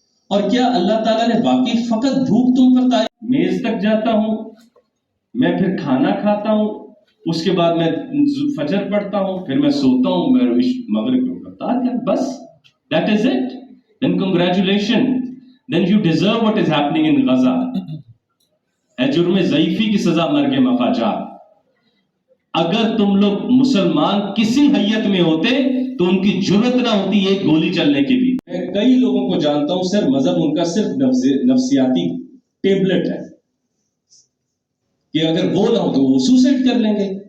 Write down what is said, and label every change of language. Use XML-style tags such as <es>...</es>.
<ur>اور کیا اللہ تعالیٰ نے واقعی فقط بھوک تم پر تاری؟ میز تک جاتا ہوں، میں پھر کھانا کھاتا ہوں، اس کے بعد میں فجر پڑھتا ہوں، پھر میں سوتا ہوں، میں مغرب کو کرتا کیا؟ بس</ur> <en>that is it. Then congratulations. Then you deserve what is happening in Gaza.</en> <ur>اے جرم ضعیفی کی سزا مرگ مفاجات۔ اگر تم لوگ مسلمان کسی حیت میں ہوتے تو ان کی جرت نہ ہوتی ایک گولی چلنے کی بھی۔ میں کئی لوگوں کو جانتا ہوں سر، مذہب ان کا صرف نفسیاتی ٹیبلٹ ہے کہ اگر وہ نہ ہو تو وہ سوسائڈ کر لیں گے۔</ur>